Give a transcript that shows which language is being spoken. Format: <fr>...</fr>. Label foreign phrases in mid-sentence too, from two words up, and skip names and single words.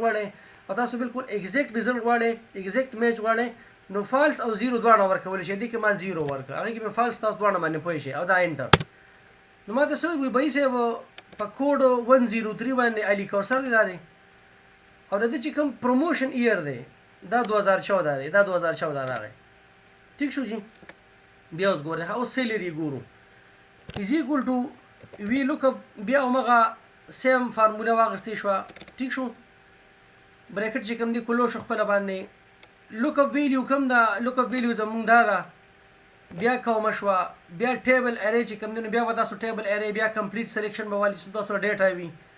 <ps>غواړئ او تاسو بالکل</ps> <en>exact result</en> <ps>غواړئ</ps> <en>exact match</en> <ps>غواړئ نو فالس او زیرو دواړه ورکولی شي دې کې ما زیرو ورکړه هغې کې مې فالس تاسو دواړه باندې پوه شئ او دا انټر نو ما ته څه وایي بهي صاحب په کوډ 103 باندې علي کوثر دی دا دی او د دې چې کوم</ps> <en>promotion year</en> <ps>دی دا 2014 دی دا 2014 راغی ټیک شو جی بیا اوس ګورئ اوس سیلري ګورو</ps> <en>is equal to</en> <ps>وی لوک اپ بیا همغه</ps> <en>same formula</en> <ps>واغستې شوه ټیک شو بریکټ چې کوم دی کلو شو خپله باندې</ps> <en>lookup value</en> <ps>کوم ده</ps> <en>lookup value</en> <ps>زمونږ دا ده بیا کومه شوه بیا</ps> <en>table array</en> <ps>چې کوم دی نو بیا به تاسو</ps> <en>table array</en> <ps>بیا</ps> <en>complete selection</en> <ps>به والي چې تاسو سره ډیټا وي</ps>